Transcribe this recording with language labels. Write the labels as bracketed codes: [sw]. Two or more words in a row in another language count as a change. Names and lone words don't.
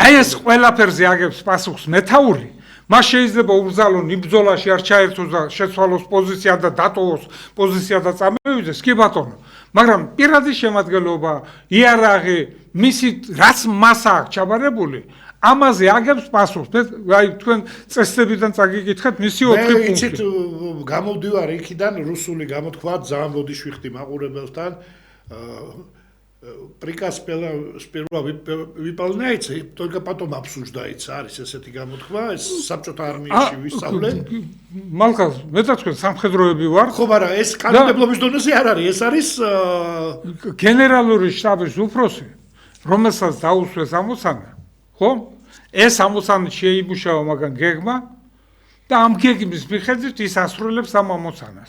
[ka] აი ეს ყველაფერზე აგებს პასუხს მეთაური მას შეიძლება უბრძალონ იბრძოლაში არ ჩაერთოს და შეცვალოს პოზიცია და დატოვოს პოზიცია და წამოვიდეს კი ბატონო მაგრამ პირადი შემადგენლობა იარაღი მისი რაც მას აქვს ჩაბარებული ამაზე აგებს პასუხს აი თქვენ წესდებიდან წაგიკითხეთ მისი 4 პუნქტი მე იცით გამოვდივარ იქიდან რუსული გამოთქვა ძალიან ბოდიშვი ხდი მაყურებელთან [ru] приказ сперва выполняется, только потом обсуждается. [ka] არის ესეთი გამოთქვა, ეს საბჭოთა არმიაში ვისწავლე. მალკას, მე და თქვენ სამხედროები ვარ. ხო, მაგრამ ეს კანონმდებლობის დონეზე არ არის, ეს არის გენერალური შტაბის უფროსი, რომელსაც დაუსვეს ამოცანა, ხო? ეს ამოცანა შეიმუშავა მაგან გეგმა და ამ გეგმის მიხედვით ის ასრულებს ამ ამოცანას.